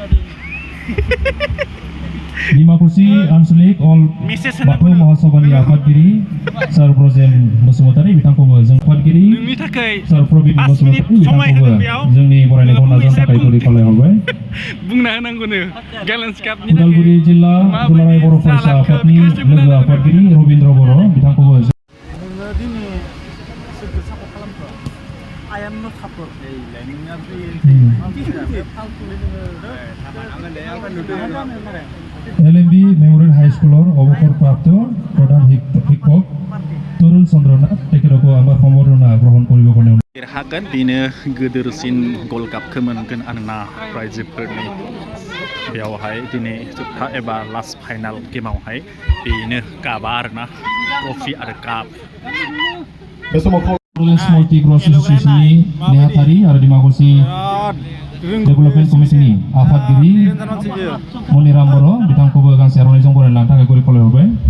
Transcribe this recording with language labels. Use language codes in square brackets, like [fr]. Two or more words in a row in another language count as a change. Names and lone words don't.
[brx] Dimakusi Ansalik All Baku Mahasabhani आफादगिरि Sir Brojem Basumatari बिथांखौबो जों आफादगिरि Sir Probin Basumatari बिथांखौबो जोंनि बरायनायखौ नाजावनो थाखाय गुरै खावलायहरबाय बुंना होनांगौनो गेलेन्स कापनि उदालगुरि जिल्ला दुलाराय बर' फरायसा आफादनि लोगो आफादगिरि रबिन्द्र बर' बिथांखौबो नोङो दिनै सोरखौ सापर्ट खालामखो [en] I am not support [brx] नोंना [as] LMB Memorial High School অবসর প্রাপ্ত প্রধান শিক্ষক তরুণ চন্দ্রনাথ তেখেতকো আমার সম্বর্ধনা গ্রহণ কৰিব কাৰণে [brx] देरहागोन बेनो गोदोरसिन गल कापखौ मोनगोन आरोना रायजोफोरनि बेयावहाय दिनै जोबथा एबा [en] last final [brx] गेमावहाय बेनो कापा आरोना ट्रफि आरो काप Multigrowth Association-नि नेहाथारि आरो दिमाकुसि डेभेलपमेन्ट कमिटिनि आफादगिरि मनिराम बर' बिथांखौबो गांसे आर'नाइजों बरायनो थाखाय गुरै खावलायहरबाय